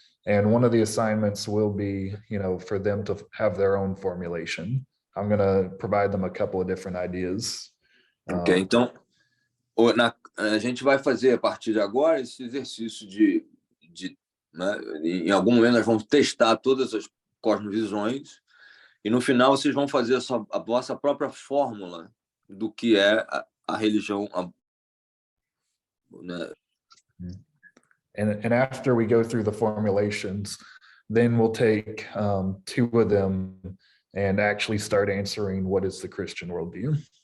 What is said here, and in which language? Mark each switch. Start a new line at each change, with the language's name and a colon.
English: And one of the assignments will be, for them to have their own formulation. I'm going to provide them a couple of different ideas.
Portuguese: Ok, então a gente vai fazer a partir de agora esse exercício né, em algum momento nós vamos testar todas as cosmovisões e no final vocês vão fazer a vossa própria fórmula do que é a religião. Né?
English: And after we go through the formulations, then we'll take 2 of them and actually start answering what is the Christian worldview.